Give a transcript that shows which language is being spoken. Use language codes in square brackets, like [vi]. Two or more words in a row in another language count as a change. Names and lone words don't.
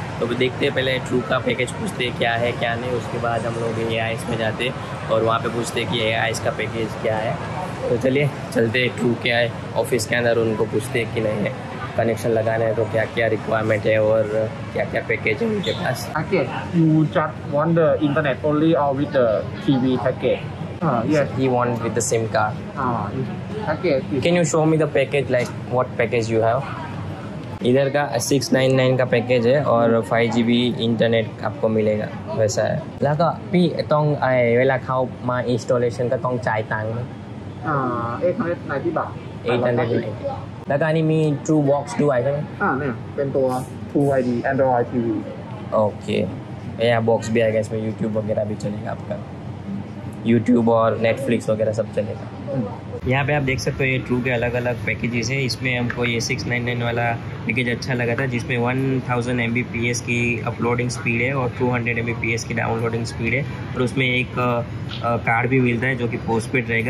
[hi] तो देखते हैं पहले ट्रू का पैकेज पूछते हैं क्या है क्या नहीं, उसके बाद हम लोग AIS में जाते हैं और वहाँ पे पूछते हैं कि AIS का पैकेज क्या है। तो चलिए चलते हैं ट्रू क्या है ऑफिस के अंदर, उनको पूछते हैं कि नहीं है कनेक्शन लगाना है तो क्या क्या रिक्वायरमेंट है और क्या क्या पैकेज है उनके पास। [en] Package, you just want the internet only or with the TV package? Yes. He want with the SIM card. Package. Can you show me the package, like what package you have? [hi] इधर का 699 का पैकेज है और 5GB इंटरनेट आपको मिलेगा वैसा है। [th] แล้วก็พี่ต้องเวลาเข้ามา installation ก็ต้องจ่ายตังค์ไหม 890 บาท 890 แล้วก็อันนี้มี True Box ด้วยใช่ไหม เนี่ยเป็นตัว True ID Android TV। [hi] ओके, यहाँ बॉक्स भी आएगा, इसमें YouTube वगैरह भी चलेगा आपका, YouTube और Netflix वगैरह सब चलेगा। यहाँ पे आप देख सकते हो ये ट्रू के अलग अलग पैकेजेस है। इसमें हमको ये 699 वाला पैकेज अच्छा लगा था जिसमें 1000 Mbps की [en] uploading speed [hi] है और 200 Mbps की [en] downloading speed [hi] है और उसमें एक कार्ड भी मिलता है जो कि पोस्टपेड रहेगा।